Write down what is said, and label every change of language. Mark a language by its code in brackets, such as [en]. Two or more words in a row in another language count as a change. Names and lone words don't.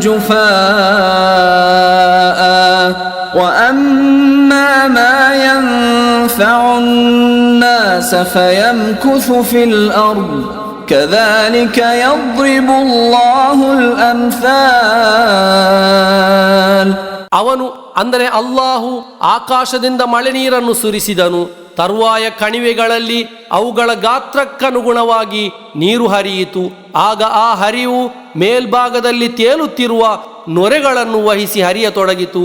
[ar] جفاء وأما ما ينفع الناس فيمكث في الأرض كذلك يضرب الله الأمثال. [kn] ಅವನು ಅಂದರೆ ಅಲ್ಲಾಹು ಆಕಾಶದಿಂದ ಮಳೆ ನೀರನ್ನು ಸುರಿಸಿದನು. ತರುವಾಯ ಕಣಿವೆಗಳಲ್ಲಿ ಅವುಗಳ ಗಾತ್ರಕ್ಕನುಗುಣವಾಗಿ ನೀರು ಹರಿಯಿತು. ಆಗ ಆ ಹರಿವು ಮೇಲ್ಭಾಗದಲ್ಲಿ ತೇಲುತ್ತಿರುವ ನೊರೆಗಳನ್ನು ವಹಿಸಿ ಹರಿಯತೊಡಗಿತು.